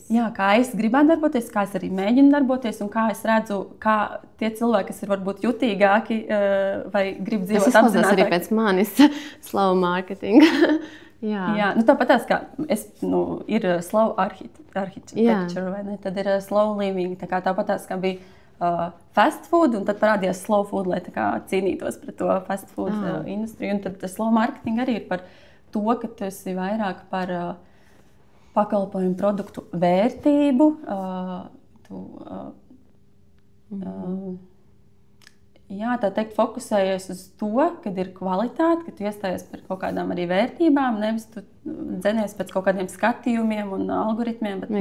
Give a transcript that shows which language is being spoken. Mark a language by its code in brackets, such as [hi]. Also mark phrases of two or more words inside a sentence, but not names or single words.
[lv] Jā, kā es gribētu darboties, kā es arī mēģinu darboties, un kā es redzu, kā tie cilvēki, kas ir varbūt jutīgāki vai grib dzīvot apzinātāk. Tas izklausās arī pēc manis [en] slow marketing. [lv] Jā, tāpat tās, kā ir [en] slow architecture, [lv] vai ne? Tad ir [en] slow living, [lv] tāpat tās, kā bija [en] fast food, [lv] un tad parādījās [en] slow food, [lv] lai cīnītos pret to [en] fast food [lv] industriju. Un tad [en] slow marketing [lv] arī ir par to, ka tu esi vairāk par pakalpojumu produktu vērtību. Tā teikt, fokusējies uz to, kad ir kvalitāte, ka tu iestājies par kaut kādām arī vērtībām, nevis tu dzenies pēc kaut kādiem skatījumiem un algoritmiem, bet